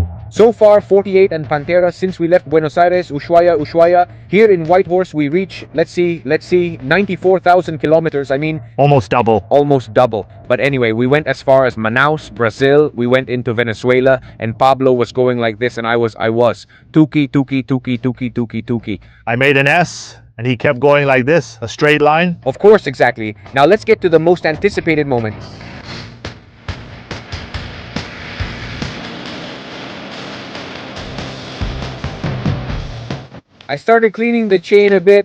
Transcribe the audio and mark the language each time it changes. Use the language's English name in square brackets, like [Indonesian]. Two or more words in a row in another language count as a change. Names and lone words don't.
[English] So far, 48 and Pantera since we left Buenos Aires, Ushuaia. Here in Whitehorse, we reach, let's see, 94,000 kilometers. I mean, almost double. Almost double. But anyway, we went as far as Manaus, Brazil. We went into Venezuela, and Pablo was going like this, and I was. Tuki, tuki, tuki, tuki, tuki, tuki. I made an S, and he kept going like this, a straight line. Of course, exactly. Now let's get to the most anticipated moment. I started cleaning the chain a bit.